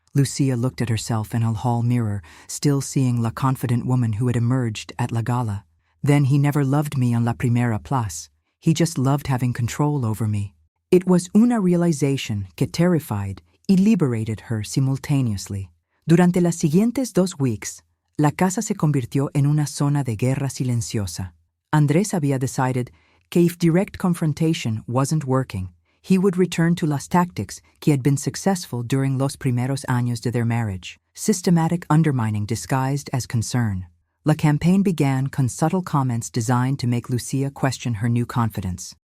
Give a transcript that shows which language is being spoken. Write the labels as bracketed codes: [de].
[en] Lucía looked at herself in a hall mirror, still seeing la confident woman who had emerged at la gala. Then he never loved me [es] en la primera [en] place. He just loved having control over me. It was una realization que terrified y liberated her simultaneously. [es] Durante las siguientes 2 weeks, la casa se convirtió en una zona de guerra silenciosa. [en] Andrés había decided que if direct confrontation wasn't working, he would return to las tactics que had been successful during [es] los primeros años de [en] their marriage, systematic undermining disguised as concern. La campaign began con subtle comments designed to make Lucía question her new confidence.